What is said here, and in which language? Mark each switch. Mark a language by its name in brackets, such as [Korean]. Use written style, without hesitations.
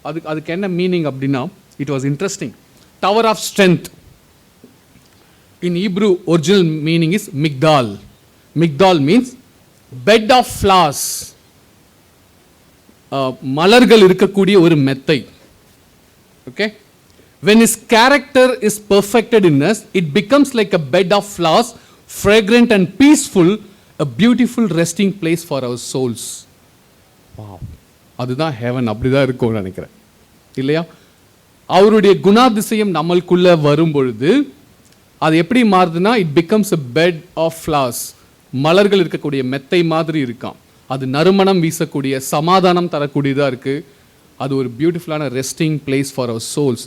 [Tamil] அதுக்கு என்ன மீனிங் அப்படின்னா, [English] It was interesting. Tower of strength in Hebrew original meaning is migdal. Migdal means bed of flowers, [Tamil] மலர்கள் இருக்கக்கூடிய ஒரு மெத்தை. [English] Okay, when his character is perfected in us, it becomes like a bed of flowers, fragrant and peaceful, a beautiful resting place for our souls. [Tamil] Wow, அதுதான் heaven. அப்படிதான் இருக்கும்னு நினைக்கிறேன், இல்லையா? அவருடைய குணாதிசயம் நம்மளுக்குள்ள வரும் பொழுது அது எப்படி மாறுதுன்னா, [English] it becomes a bed of flowers, [Tamil] மலர்கள் இருக்கக்கூடிய மெத்தை மாதிரி இருக்கான். அது நறுமணம் வீசக்கூடிய சமாதானம் தரக்கூடியதாக இருக்குது. அது ஒரு பியூட்டிஃபுல்லான [English] Resting place for our souls.